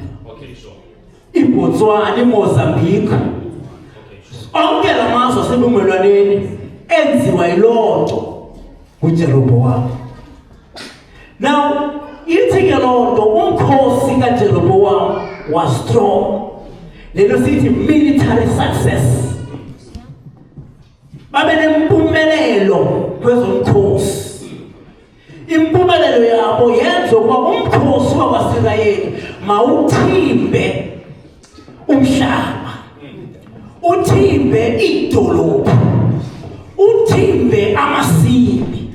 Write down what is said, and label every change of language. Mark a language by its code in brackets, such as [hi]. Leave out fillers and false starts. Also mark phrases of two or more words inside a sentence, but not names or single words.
[en] Okay, sure. [xh] iBotswana, iMozambique, onke la mazwe asebumelwaneni enziwa yiloo nto nguJeroboam. Now ithi ke loo nto umkhosi kaJeroboam [en] was strong. [xh] Le nto sithi [en] military success. [xh] Babe nempumelelo kwezomkhosi. Impumelelo yabo yenza ukuba umkhosi wakwaSirayeli mawuthimbe umhlaba, uthimbe idolophu, uthimbe amasimi.